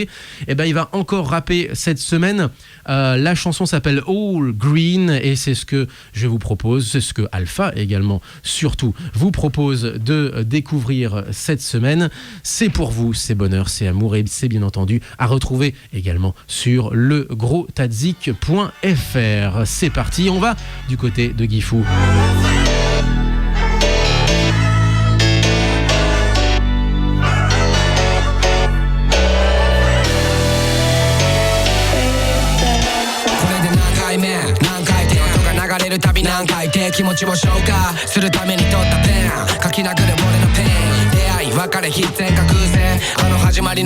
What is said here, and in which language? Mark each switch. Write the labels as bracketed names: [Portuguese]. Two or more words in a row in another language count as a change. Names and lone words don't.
[French] Et ben il va encore rapper cette semaine. La chanson s'appelle All Green et c'est ce que je vous propose, c'est ce que Alpha également surtout vous propose de découvrir cette semaine. C'est pour vous, c'est bonheur, c'est amour et c'est bien entendu Canu à retrouver également sur legrostadzik.fr. C'est parti, on va du côté de Gifu. [Japanese] 流れるたび何回って気持ちを消化するために取ったペン書き殴る俺のペン出会い別れ必然か偶然あの始まりの